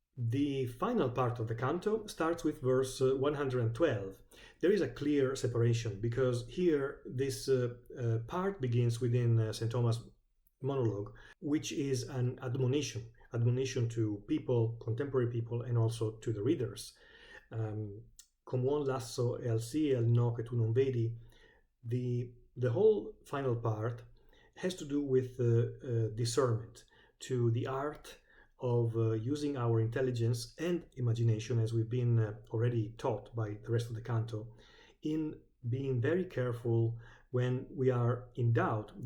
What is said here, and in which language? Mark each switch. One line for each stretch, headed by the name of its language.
English: The final part of the canto starts with verse 112. There is a clear separation, because here this part begins within St. Thomas' monologue, which is an admonition to people, contemporary people, and also to the readers.
Italian: Come un lasso e al sì e al no che tu non vedi.
English: The whole final part has to do with discernment, to the art of using our intelligence and imagination, as we've been already taught by the rest of the canto, in being very careful when we are in doubt.